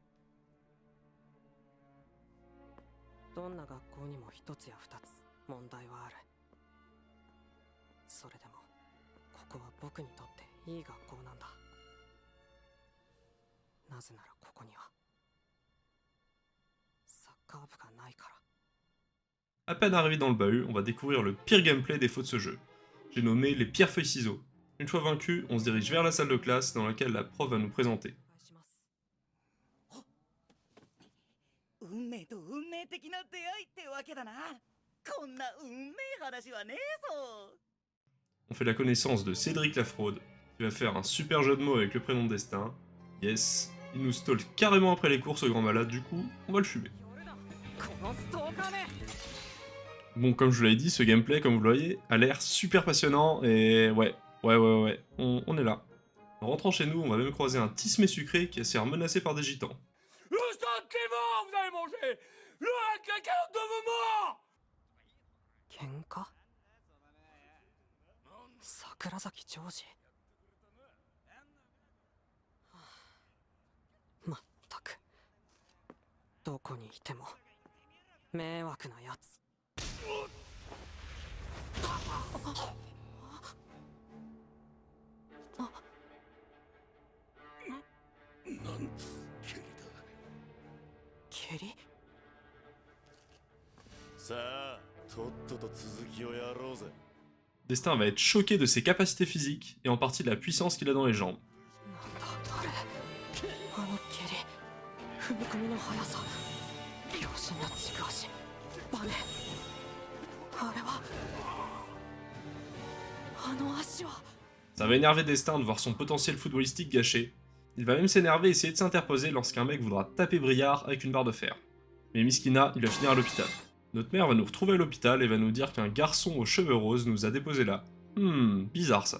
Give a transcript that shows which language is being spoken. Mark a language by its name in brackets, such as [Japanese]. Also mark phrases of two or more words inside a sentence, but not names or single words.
[Japanese] どんな学校にも一つや二つ問題はあるそれでもここは僕にとっていい学校なんだなぜならここにはサッカー部がないから [French] À peine arrivé dans le bahut, on va découvrir le pire gameplay des faux de ce jeu. J'ai nommé les pierres feuilles ciseaux. Une fois vaincu, on se dirige vers la salle de classe dans laquelle la prof va nous présenter. [Japanese] 運命と運命的な出会いってわけだなこんな運命話はねえぞ [French] On fait la connaissance de Cédric la fraude, qui va faire un super jeu de mots avec le prénom de Destin. Yes, il nous stalk carrément après les cours ce grand malade, du coup, on va le fumer. [Japanese] このストーカーめ [French] Bon, comme je vous l'avais dit, ce gameplay, comme vous le voyez, a l'air super passionnant, et ouais, on est là. En rentrant chez nous, on va même croiser un Tismé sucré qui va se faire menacer par des gitans. Le sang Clément, vous allez manger le caca de vos morts [Japanese] 喧嘩桜崎ジョージまったくどこにいても迷惑なやつなんつ蹴りだ蹴りさあとっとと続きをやろうぜ [French] Destin va être choqué de ses capacités physiques, et en partie de la puissance qu'il a dans les jambes. [Japanese] なんだあれあの蹴り踏み込みの速さ秒針の軸足バネあれはあの足は [French] Ça va énerver Destin de voir son potentiel footballistique gâché. Il va même s'énerver et essayer de s'interposer lorsqu'un mec voudra taper Briard avec une barre de fer. Mais Miskina, il va finir à l'hôpital. Notre mère va nous retrouver à l'hôpital et va nous dire qu'un garçon aux cheveux roses nous a déposé là. Bizarre ça.